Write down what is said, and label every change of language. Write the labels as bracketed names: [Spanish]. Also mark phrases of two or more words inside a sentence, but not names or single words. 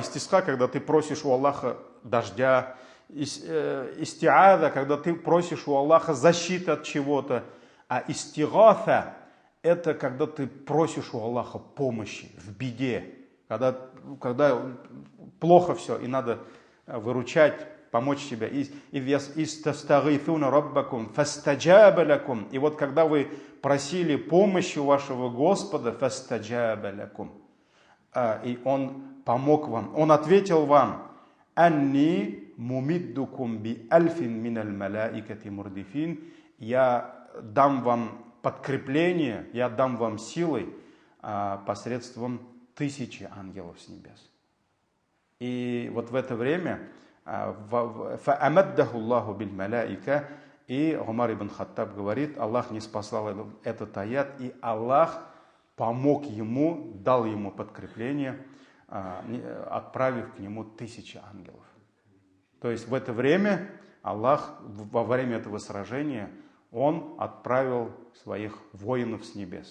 [Russian] Истиска, когда ты просишь у Аллаха дождя, истиада, когда ты просишь у Аллаха защиты от чего-то, а истигафа — это когда ты просишь у Аллаха помощи в беде, когда плохо все, и надо выручать, помочь себе. И вот когда вы просили помощи у вашего Господа, и Он помог вам, Он ответил вам: [Arabic] «أني ممدكم بألف من الملائكة مردفين». [Russian] Я дам вам подкрепление, я дам вам силой посредством 1000 ангелов с небес. И вот в это время [Arabic] فأمده الله بالملائكة, [Russian] и Умар ибн Хаттаб говорит, Аллах ниспослал этот аят, и Аллах помог ему, дал ему подкрепление, отправив к нему 1000 ангелов. То есть в это время Аллах, во время этого сражения, Он отправил своих воинов с небес.